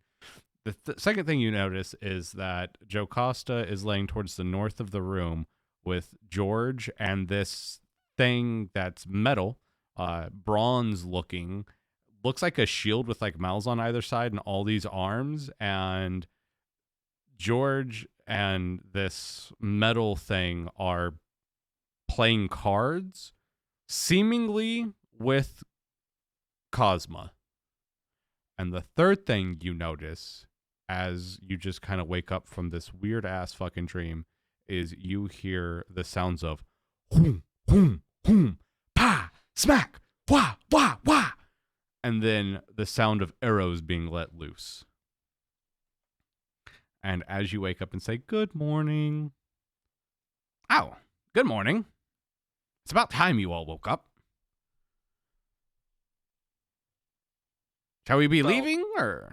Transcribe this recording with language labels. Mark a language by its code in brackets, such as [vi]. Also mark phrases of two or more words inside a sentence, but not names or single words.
[en] The second thing you notice is that Jocasta is laying towards the north of the room with George and this thing that's metal, bronze looking, looks like a shield with like mouths on either side and all these arms, and George and this metal thing are playing cards, seemingly with Cosma. And the third thing you notice as you just kind of wake up from this weird ass fucking dream is you hear the sounds of hoom, hoom, hoom, pa, smack, wah, wah, wah. And then the sound of arrows being let loose. And as you wake up and say, good morning. Oh, good morning. It's about time you all woke up. Shall we be leaving, or?